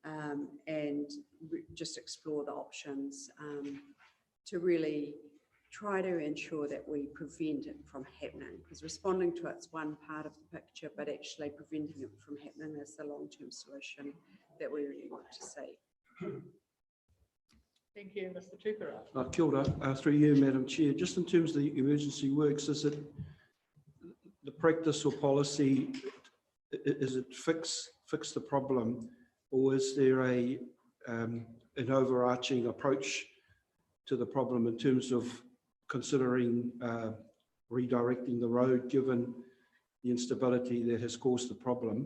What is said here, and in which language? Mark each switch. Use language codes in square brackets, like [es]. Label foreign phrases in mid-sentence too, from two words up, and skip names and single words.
[en] and just explore the options to really try to ensure that we prevent it from happening, because responding to it's one part of the picture, but actually preventing it from happening is the long-term solution that we really want to see. Thank you, Mr. Tupera. [mi] Kia ora, [en] through you, Madam Chair. Just in terms of the emergency works, is it the practice or policy, is it fix the problem, or is there an overarching approach to the problem in terms of considering redirecting the road given the instability that has caused the problem?